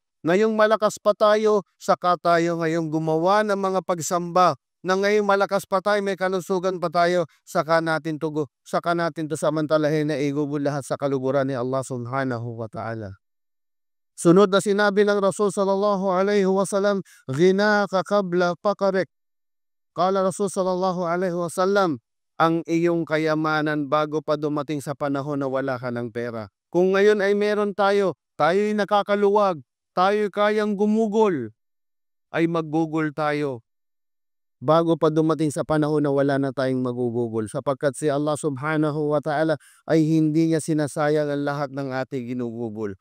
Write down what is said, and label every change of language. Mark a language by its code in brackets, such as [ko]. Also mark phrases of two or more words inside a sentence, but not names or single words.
[tl] Ngayong malakas pa tayo, saka tayo ngayong gumawa ng mga pagsamba, na ngayong malakas pa tayo, may kalusugan pa tayo, saka natin to samantalahin na igubol lahat sa kaluguran ni Allah [ar] سبحانه وتعالى. [tl] Sunod na sinabi ng Rasul [ar] صلى الله عليه وسلم, "غناك قبل فقرك." قال رسول صلى الله عليه وسلم, [tl] ang iyong kayamanan bago pa dumating sa panahon na wala ka ng pera. Kung ngayon ay meron tayo, tayo'y nakakaluwag, tayo'y kayang gumugol, ay maggugol tayo bago pa dumating sa panahon na wala na tayong magugugol, sapagkat si Allah [ar] سبحانه وتعالى [tl] ay hindi niya sinasayang ang lahat ng ating ginugugol.